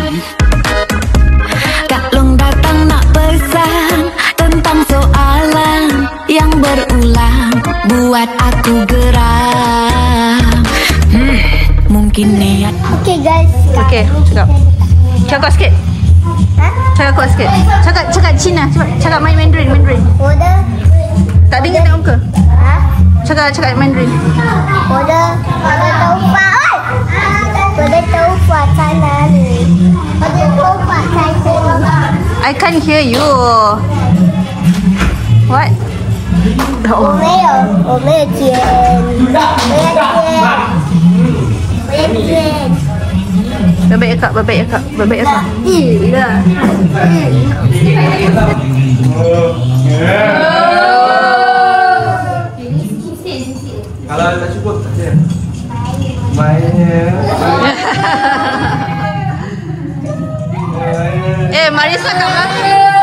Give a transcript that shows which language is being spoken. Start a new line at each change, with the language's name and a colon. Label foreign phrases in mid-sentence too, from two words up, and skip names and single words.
Malay: Kak Long datang nak pesan tentang soalan yang berulang, buat aku geram. Mungkin niat.
English: Okay guys.
Malay: Okay, cakap. Cakap sikit. Cakap kuat sikit. Cakap Cina. Cakap Mandarin.
Chinese: 我的
Malay: Tak dengar tak muka? Cakap Mandarin.
Chinese: 我的头发，我的头发在哪里？我的头发在这里。
English: I can't hear you. What?
Chinese: 我没有剪，我要剪。
Malay: Baik akak. Kalau tak cukup, tak ada. Mainnya. Marisa kat belakang.